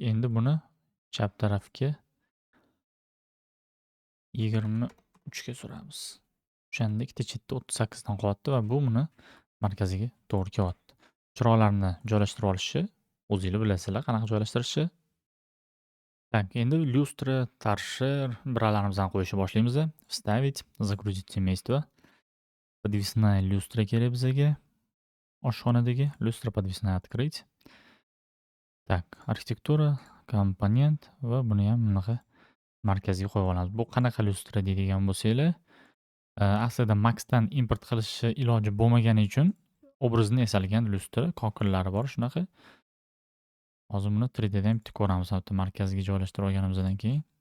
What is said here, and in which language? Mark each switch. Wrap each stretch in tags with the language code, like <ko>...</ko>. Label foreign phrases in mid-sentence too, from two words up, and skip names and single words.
<uz>Endi buni chap tarafga 23 ga suramiz. O'shanda ikkita chetda 38 dan qolyapti va bu buni markaziga to'g'ri kelyapti. Chiroqlarni joylashtirib olishni o'zinglar bilasizlar qanaqa joylashtirishni. Так, endi lyustra, torshер biralarimizni qo'yishni boshlaymiz.</uz> <ru>Вставить, загрузить семейство. Подвесная люстра</ru> <uz>kerak bizga. Oshxonadagi lyustra</uz> <ru>подвесная открыть. Так,</ru> <uz>arxitektura, komponent va buni ham bunaqa markazga qo'yib olamiz. Bu qanaqa lyustra deydigan bo'lsanglar, aslida Maxdan import qilishi iloji bo'lmagani uchun obrazni yasalgan lyustra kokillari bor shunaqa. Hozir buni 3D da ham tik ko'ramiz, hatto markazga joylashtirib olganimizdan keyin.</uz>